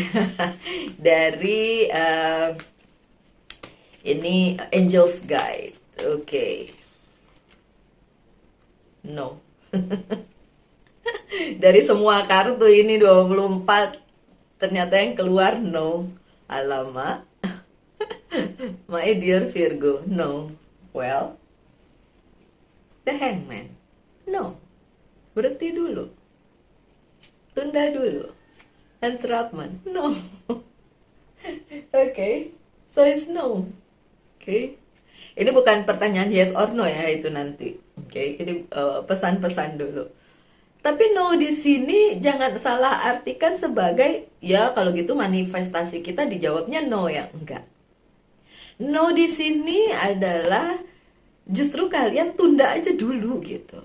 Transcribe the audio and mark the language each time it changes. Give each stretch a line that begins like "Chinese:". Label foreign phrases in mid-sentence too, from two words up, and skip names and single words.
Indonesian: Dari ini Angel's Guide. Oke. No. Dari semua kartu ini 24, ternyata yang keluar no.
English: Alamak. My dear Virgo, no. Well, the hangman, no.
Indonesian: Berhenti dulu, tunda dulu.
English: Entrapment, no. Okay, so it's no.
Indonesian: Okay. Ini bukan pertanyaan
English: yes or no
Indonesian: ya, itu nanti. Oke, ini pesan-pesan dulu. Tapi no di sini jangan salah artikan sebagai ya kalau gitu manifestasi kita dijawabnya no ya, enggak. No di sini adalah justru kalian tunda aja dulu gitu.